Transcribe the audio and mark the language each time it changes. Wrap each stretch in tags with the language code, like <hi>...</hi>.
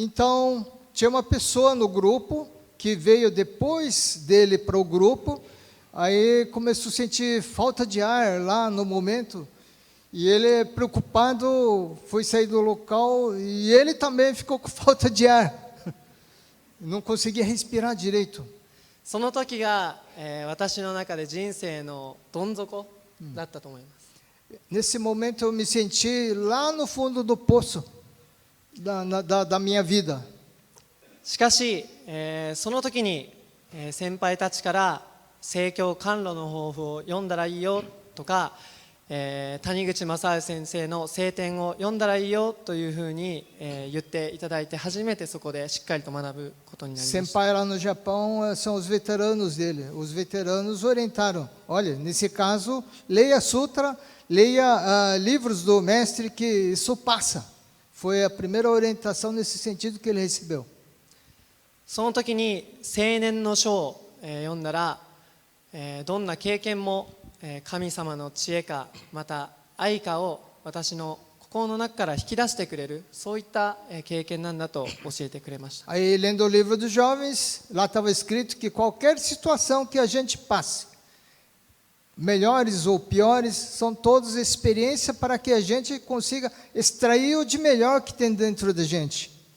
<pt>Então, tinha uma pessoa no grupo que veio depois dele para o grupo, aí começou a sentir falta de ar lá no momento, e ele, preocupado, foi sair do local e ele também ficou com falta de ar, não conseguia respirar direito.</pt> <ja>その時が、私の中で人生のどん底だったと思います。</ja> <pt>Nesse momento eu me senti lá no fundo do poço da minha vida.</pt> <ja>しかし、その時に、先輩たちから聖教甘露の抱負を読んだらいいよとか、谷口正治先生の聖典を読んだらいいよというふうに、言っていただいて、初めてそこでしっかりと学ぶことになりました。</ja> <pt>Senpai lá no Japão são os veteranos dele. Os veteranos orientaram. Olha, nesse caso, leia Sutra, leia livros do mestre que isso passa. Foi a primeira orientação nesse sentido que ele recebeu.</pt> <ja>その時に青年の書を、読んだら、どんな経験も、神様の知恵かまた愛かを私の心の中から引き出してくれる、そういった、経験なんだと教えてくれました。</ja> <pt>Aí, lendo o livro dos jovens, lá estava escrito que qualquer situação que a gente passe, melhores ou piores, são todas experiência para que a gente consiga extrair o de melhor que tem dentro da gente.</pt>